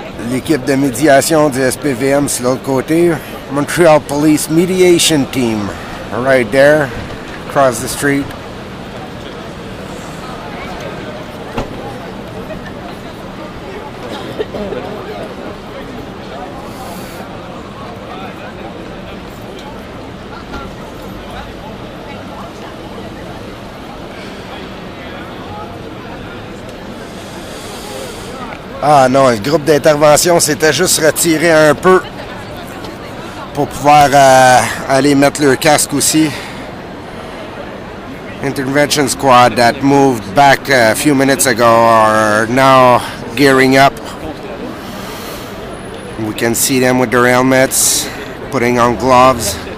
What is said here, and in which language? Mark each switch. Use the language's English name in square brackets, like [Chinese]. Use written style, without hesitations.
[French] L'équipe de médiation du SPVM sur l'autre côté. [English] Montreal Police Mediation Team, right there, across the street. [French] Ah non, le groupe d'intervention s'était juste retiré un peu pour pouvoir aller mettre leur casque aussi. [English] Intervention squad that moved back a few minutes ago are now gearing up. We can see them with their helmets, putting on gloves.